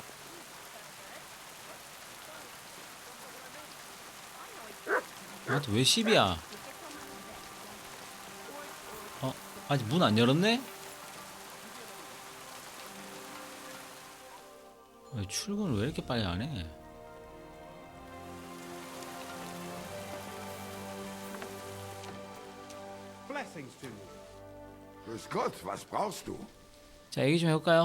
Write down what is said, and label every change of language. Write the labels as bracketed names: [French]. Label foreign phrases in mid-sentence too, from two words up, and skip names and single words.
[Korean] 나한테 왜 10이야? 아직 문 안 열었네? 출근을 왜 이렇게 빨리 안 해? [German] Grüß Gott, was brauchst du? [Korean] 자, 얘기 좀 해볼까요?